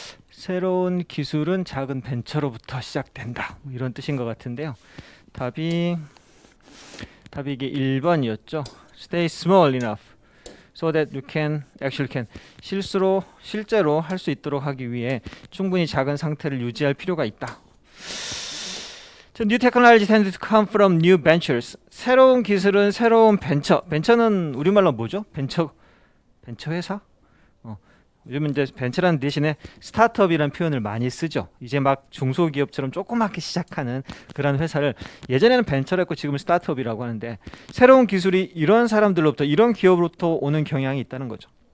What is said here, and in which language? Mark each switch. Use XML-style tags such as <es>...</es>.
<ko>새로운 기술은 작은 벤처로부터 시작된다, 뭐 이런 뜻인 것 같은데요. 답이 이게 1번이었죠.</ko> <en>Stay small enough so that you can actually can</en> <ko>실제로 할 수 있도록 하기 위해 충분히 작은 상태를 유지할 필요가 있다.</ko> <en>New technology tends to come from new ventures.</en> <ko>새로운 기술은 새로운 벤처는 우리말로 뭐죠? 벤처 회사? 요즘은 이제 벤처라는 대신에 스타트업이라는 표현을 많이 쓰죠. 이제 막 중소기업처럼 조그맣게 시작하는 그런 회사를 예전에는 벤처를 했고 지금은 스타트업이라고 하는데, 새로운 기술이 이런 사람들로부터, 이런 기업으로부터 오는 경향이 있다는 거죠.</ko>